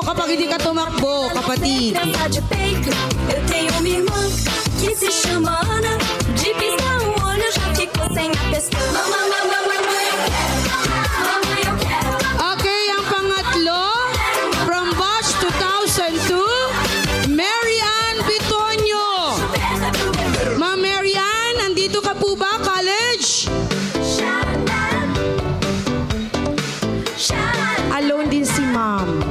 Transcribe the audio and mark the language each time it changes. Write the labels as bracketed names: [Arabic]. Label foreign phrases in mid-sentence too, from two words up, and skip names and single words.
[Filipino] hindi ka tumakbo, kapatid. [Portuguese] Graça de peito, eu tenho uma irmã que se chama Ana. De piscar um olho já ficou sem a pestana. Mamãe, eu quero. Mamãe, eu quero. [Filipino] Okay, ang pangatlo, [English] from batch [Filipino] 2002, Mary Ann Bitonio. Ma'am Mary Ann, nandito ka po ba, college? Alone din si ma'am.